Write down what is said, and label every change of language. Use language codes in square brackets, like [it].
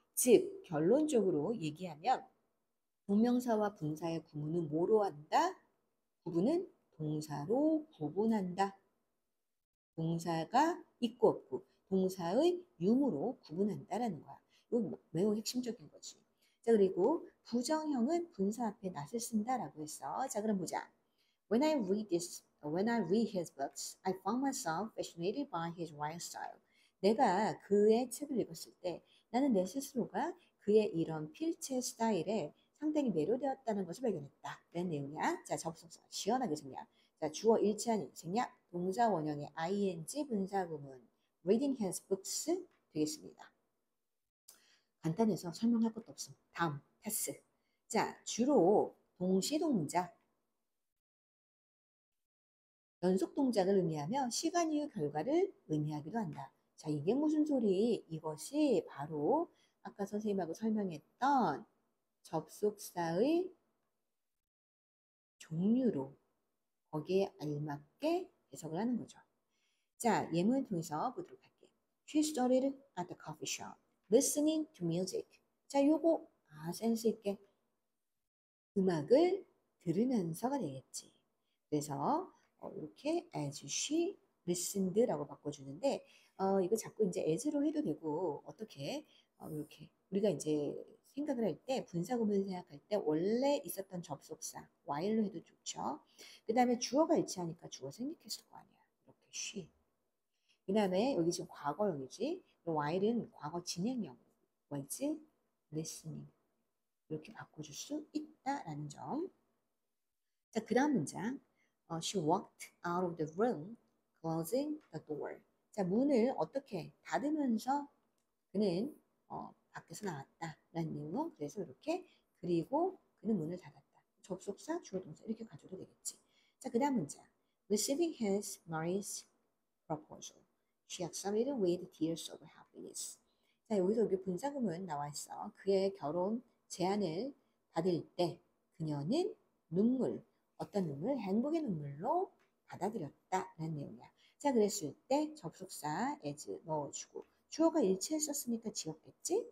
[ko] 즉 결론적으로 얘기하면 동명사와 분사의 구분은 뭐로 한다? 구분은 동사로 구분한다. 동사가 있고 없고 동사의 유무로 구분한다라는 거야. 이거 매우 핵심적인 거지. 자, 그리고 부정형은 분사 앞에 낫을 쓴다라고 했어. 자, 그럼 보자. [en] When I read his books, I found myself fascinated by his writing style. [ko] 내가 그의 책을 읽었을 때 나는 내 스스로가 그의 이런 필체 스타일에 상당히 매료되었다는 것을 발견했다. 라는 내용이야. 자, 접속사 시원하게 생략. 자, 주어 일치하는 생략. 동사 원형의 ing 분사 구문. [en] Reading his books [ko] 되겠습니다. 간단해서 설명할 것도 없어. 다음, 패스. 자, 주로 동시동작, 연속 동작을 의미하며 시간 이후 결과를 의미하기도 한다. 자, 이게 무슨 소리? 이것이 바로 아까 선생님하고 설명했던 접속사의 종류로 거기에 알맞게 해석을 하는 거죠. 자, 예문을 통해서 보도록 할게요. [en] She started at the coffee shop, listening to music. [ko] 자, 요거 센스 있게 음악을 들으면서가 되겠지. 그래서 이렇게 [en] as she listened [ko] 라고 바꿔주는데 이거 자꾸 이제 as로 해도 되고 어떻게 이렇게 우리가 이제 생각을 할 때 분사구문을 생각할 때 원래 있었던 접속사 while로 해도 좋죠. 그 다음에 주어가 일치하니까 주어 생략했을 거 아니야. 이렇게 she. 그 다음에 여기 지금 과거형이지. while은 과거 진행형. [en] was listening. [ko] 이렇게 바꿔줄 수 있다라는 점. 자, 그 다음 문장. [en] She walked out of the room, closing the door. [ko] 자, 문을 어떻게 닫으면서 그는 밖에서 나왔다라는 내용. 그래서 이렇게 그리고 그는 문을 닫았다. 접속사, 주어, 동사 이렇게 가져도 되겠지. 자, 그 다음 문장. [en] Receiving his Mary's proposal, she accepted with tears of happiness. [ko] 자, 여기서 여기 분사구문 나와 있어. 그의 결혼 제안을 받을 때 그녀는 눈물, 어떤 눈물? 행복의 눈물로 받아들였다라는 내용이야. 자, 그랬을 때 접속사 as 넣어주고 주어가 일치했었으니까 지웠겠지?